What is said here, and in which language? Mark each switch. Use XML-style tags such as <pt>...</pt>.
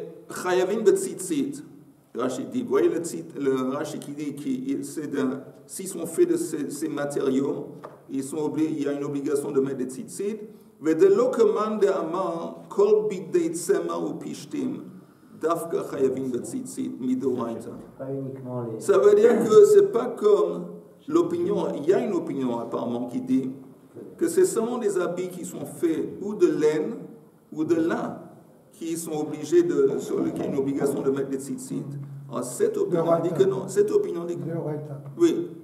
<he>חייבים בציצית,</he> <fr>Rachid dit. Vous voyez le Rachid qui dit que s'ils sont faits de ces matériaux, il y a une obligation de mettre des tzitzit.</fr> <he>ולא כמאן דאמר כל בגדי צמר ופשתים דווקא חייבים בציצית מדאורייתא.</he> <fr>Ça veut dire que c'est pas comme l'opinion, il y a une opinion apparemment qui dit que c'est seulement des habits qui sont faits ou de laine ou de lin qui sont obligés sur lesquels il y a une obligation de mettre des tzitzit. Alors cette opinion dit que non. Cette opinion dit que oui.</fr>